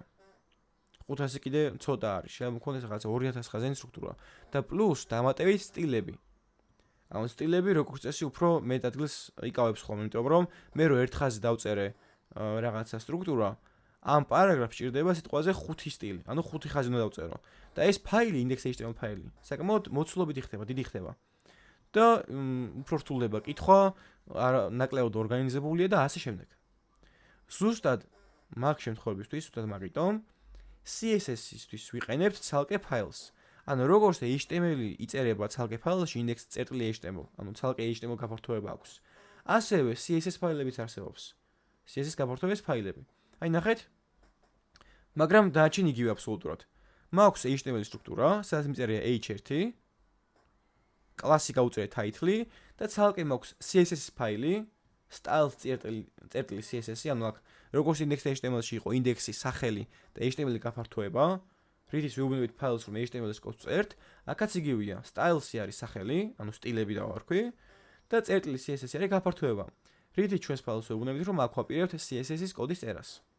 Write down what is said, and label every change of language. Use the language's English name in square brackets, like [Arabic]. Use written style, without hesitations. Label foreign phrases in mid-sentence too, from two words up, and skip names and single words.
[Georgian] 500 კიდე ცოტა არის, შეიძლება მქონდეს რაღაცა 2000 ხაზიანი სტრუქტურა და პლუს დამატებით სტილები. ამ სტილები როგორც წესი უფრო მეტ ადგილს იკავებს ხოლმე, იმიტომ რომ მე რო ერთ ხაზი დავწერე რაღაცა სტრუქტურა, ამ პარაგრაფს ჭირდება სიტყვაზე 5 სტილი, ანუ 5 ხაზი უნდა დავწერო. და ეს ფაილი, index.html ფაილი, საკმაოდ მოცულობითი ხდება, დიდი ხდება. და უფრო რთულდება კითხვა, ნაკლებად ორგანიზებულია და ასე შემდეგ. ზუსტად მაგ შემთხვევებისთვის, ზუსტად მაგიტომ CSS-ისთვის ვიყენებთ ცალკე ფაილს. ანუ როგორც HTML-ი იწერება ცალკე ფაილში index.html, ანუ ცალკე HTML გაფართოება აქვს. ასევე CSS ფაილებიც არსებობს. CSS გაფართოების ფაილები. აი ნახეთ. მაგრამ დააჩენ იგივე აბსოლუტურად. მაქვს HTML სტრუქტურა, სადაც მიწერია h1, კლასი გაუწერე title და ცალკე მაქვს CSS ფაილი, styles.წერტილი CSS-ი, ანუ აქ როგორც index.html-ში იყო ინდექსი, სახელი და HTML-ი გაფართოება, რითიც ვიუბნებით ფაილს, რომ HTML-ის კოდს წერთ, აქაც იგივეა. Styles-ი არის სახელი, ანუ სტილები დავარქვი და წერტილი CSS-ი არის გაფართოება. რითიც ჩვენს ფაილს ვიუბნებით, რომ აქ ვაპირებთ CSS-ის კოდის წერას.